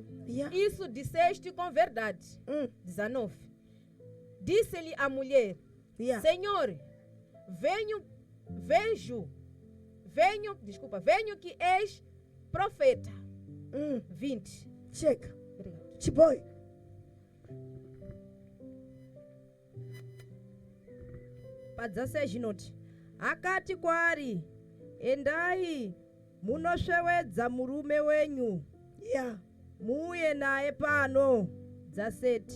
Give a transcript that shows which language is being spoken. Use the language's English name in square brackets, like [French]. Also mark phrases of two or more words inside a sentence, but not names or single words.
[Portuguese] Isso disseste com verdade. 19. Disse-lhe a mulher: Senhor, venho que és profeta. 20. Chega. Obrigado. [Shona] Chiboi. Pa 16 noti. Akati kwari, endai munosvewedza murume wenyu. Muuye naye pano. 17.